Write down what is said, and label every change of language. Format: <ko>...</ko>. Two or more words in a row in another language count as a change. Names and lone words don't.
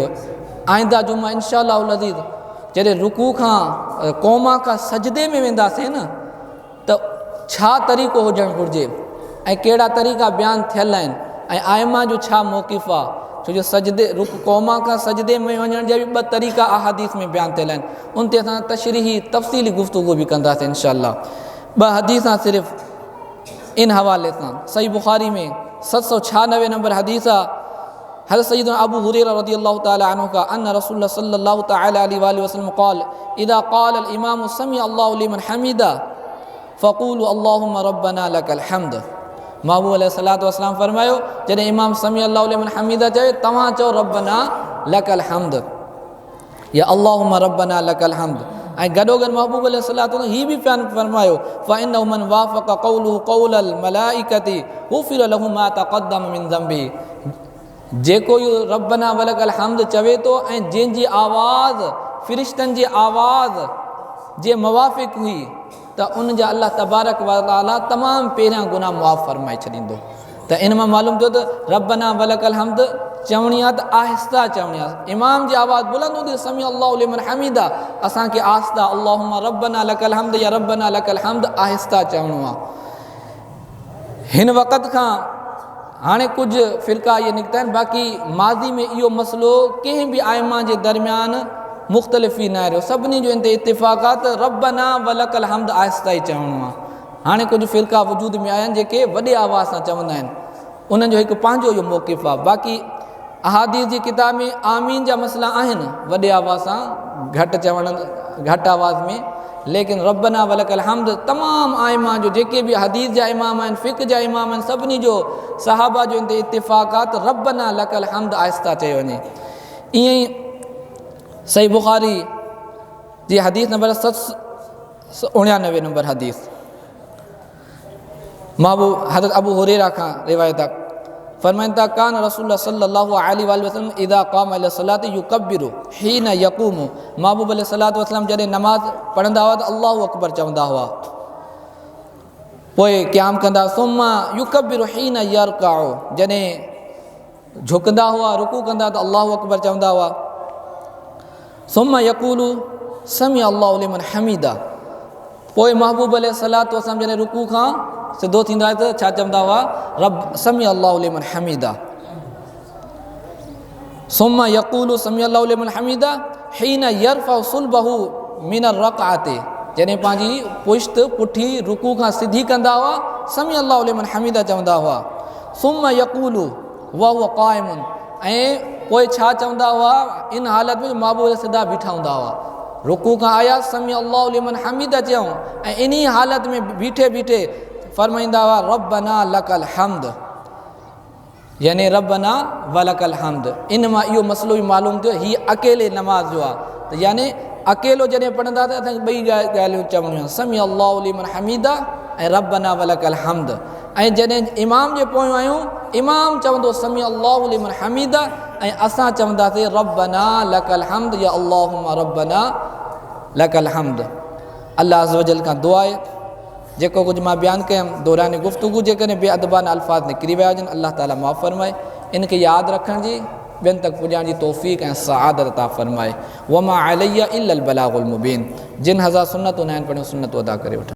<sd>आईंदा जुमा</sd> <ar>إن شاء الله</ar> <sd>अज़ीज़ जॾहिं रुकू खां क़ौमा खां सजदे में वेंदासीं न त छा तरीक़ो हुजणु घुरिजे ऐं कहिड़ा तरीक़ा बयानु थियल आहिनि ऐं आइमा जो छा मौक़िफ़ आहे, छो जो सजदे क़ौमा खां सजदे में वञण जा बि ॿ तरीक़ा अहादीस में बयानु थियल आहिनि। उन ते असां तशरीही तफ़सीली गुफ़्तगू बि कंदासीं</sd> <ar>إن شاء الله.</ar> <sd>ॿ हदीसां सिर्फ़ु इन हवाले सां सही बुख़ारी में 796 नंबर हदीस आहे हज़रत सय्यदना अबू हुरैरा</sd> <ar>رضي الله تعالى عنه كان رسول الله صلى الله تعالى عليه وسلم قال إذا قال الإمام سمع الله لمن حمده فقولوا اللهم ربنا لك الحمد.</ar> <sd>महबूब</sd> <ar>عليه الصلاة والسلام</ar> <sd>फरमायो जॾहिं इमाम</sd> <ar>سمع الله لمن حمده</ar> <sd>चयो तव्हां चओ</sd> <ar>ربنا لك الحمد</ar> <sd>या</sd> <ar>اللهم ربنا لك الحمد.</ar> <sd>ऐं गॾोगॾु महबूब अलैहिस्सलातु हीअ बि फरमायो</sd> <ar>فإنه من وافق قوله قول الملائكة غفر له ما تقدم من ذنبه.</ar> <sd>जेको इहो</sd> <ar>ربنا ولك الحمد</ar> <sd>चवे थो ऐं जंहिंजी आवाज़ फ़िरिश्तनि जी आवाज़ जे मुवाफ़िक़ हुई त उन जा</sd> <ar>الله تبارك وتعالى</ar> <sd>तमामु पहिरियां गुनाह मुआफ़ फरमाए छॾींदो। त इन मां मालूम थियो त</sd> <ar>ربنا ولك الحمد</ar> <sd>चवणी आहे त आहिस्ता चवणी आहे। इमाम जी आवाज़ बुलंद हूंदी</sd> <ar>سمع الله لمن حمده,</ar> <sd>असांखे आहिस्ता</sd> <ar>اللهم ربنا لك الحمد</ar> <sd>या</sd> <ar>ربنا لك الحمد</ar> <sd>आहिस्ता चवणो आहे। हिन वक़्त खां हाणे कुझु फ़िरका इहे निकिता आहिनि, बाक़ी माज़ी में इहो मसइलो कंहिं बि आइमा जे दरमियान मुख़्तलिफ़ ई न रहियो, सभिनी जो इन ते इत्तिफ़ाक़ आहे त</sd> <ar>ربنا ولك الحمد</ar> <sd>आहिस्ता ई चवणो आहे। हाणे कुझु फ़िरका वजूद में आया आहिनि जेके वॾे आवाज़ सां चवंदा आहिनि, उन्हनि जो हिकु पंहिंजो इहो मौक़िफ़ आहे। बाक़ी अहादीस जी किताब में आमीन जा मसइला आहिनि वॾे आवाज़ सां घटि चवण घटि आवाज़ में, लेकिन</sd> <ar>ربنا ولك الحمد</ar> <sd>तमामु आइमा जो जेके बि हदीस जा इमाम आहिनि फ़िक़्ह जा इमाम आहिनि सभिनी जो सहाबा जो इन ते इत्तिफ़ाक़ आहे त</sd> <ar>ربنا لك الحمد</ar> <sd>आहिस्ता चयो वञे। ईअं ई सही बुख़ारी जी हदीस नंबर 799 नंबर हदीस महबूब हज़रत अबू हुरैरा खां रिवायत आहे फरमाइनि था</sd> <ar>كان رسول الله صلى الله عليه وسلم إذا قام إلى الصلاة يكبر حين يقوم.</ar> <sd>महबूब</sd> <ar>عليه الصلاة والسلام</ar> <sd>जॾहिं नमाज़ पढ़ंदा हुआ त</sd> <ar>الله أكبر</ar> <sd>चवंदा हुआ, पोइ क़याम कंदा</sd> <ar>ثم يكبر حين يركع,</ar> <sd>जॾहिं झुकंदा हुआ रुकू कंदा त</sd> <ar>الله أكبر</ar> <sd>चवंदा हुआ।</sd> <ar>ثم يقول سمع الله لمن حمده,</ar> <sd>पोइ महबूब</sd> <ar>عليه الصلاة والسلام</ar> <sd>जॾहिं रुकू खां सिधो थींदा त छा चवंदा हुआ रब</sd> <ar>سمع الله لمن حمده. ثم يقول سمع الله لمن حمده حين يرفع صلبه من الركعة,</ar> <sd>जॾहिं पंहिंजी पुश्त पुठी रुकू खां सिधी कंदा हुआ</sd> <ar>سمع الله لمن حمده</ar> <sd>चवंदा हुआ।</sd> <ar>ثم يقول وهو قائم,</ar> <sd>ऐं पोइ छा चवंदा हुआ इन हालत में महबूब सिधा बीठा हूंदा हुआ, रुकू खां आया</sd> <ar>سمع الله لمن حمده</ar> <sd>चयूं ऐं इन हालत में बीठे बीठे फरमाईंदा हुआ</sd> <ar>ربنا لك الحمد,</ar> <sd>यानी</sd> <ar>ربنا ولك الحمد.</ar> <sd>इन मां इहो मसइलो बि मालूम थियो हीअ अकेले नमाज़ जो आहे, त यानी अकेलो जॾहिं पढ़ंदा त असांखे ॿई ॻाल्हियूं चवणियूं</sd> <ar>سمع الله لمن حمده</ar> <sd>ऐं</sd> <ar>ربنا ولك الحمد.</ar> <sd>ऐं जॾहिं इमाम जे पोयों आहियूं, इमाम चवंदो</sd> <ar>سمع الله لمن حمده,</ar> <sd>ऐं असां चवंदासीं</sd> <ar>ربنا لك الحمد</ar> <sd>या</sd> <ar>اللهم ربنا لك الحمد. الله عز وجل</ar> <sd>खां दुआ आहे, जेको कुझु मां बयानु कयुमि दौरान गुफ़्तगू जेकॾहिं बेअदबाना अल्फाज़ निकिरी विया हुजनि, अल्लाह ताला माफ़ फरमाए। इनखे यादि रखण जी, ॿियनि तक पुॼण जी तौफ़ीक़ ऐं सआदत अता फरमाए।</sd> <ar>وما علينا إلا البلاغ المبين.</ar> <sd>जिन हज़ार सुन्नतूं न आहिनि पढ़ियूं सुन्नतूं अदा करे वठनि।</sd>